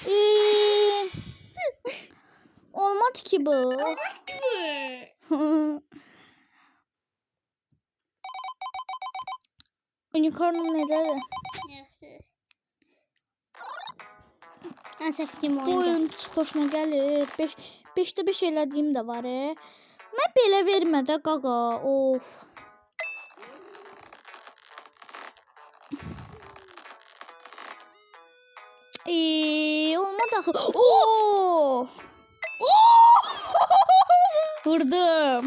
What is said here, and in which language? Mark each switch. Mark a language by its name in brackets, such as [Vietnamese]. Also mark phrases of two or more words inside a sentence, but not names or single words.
[Azerbaijani] Olmadı ki bu. Unicornum necədir? [Turkish] Yaxşı. En sevdiğim Bu oyuncak. [Azerbaijani] oyun xoşuma gəlir. 5'də 5 elədiyim də var. Mən belə vermə də qaqa. Of. Olmadı axı. Oo! Vurdum.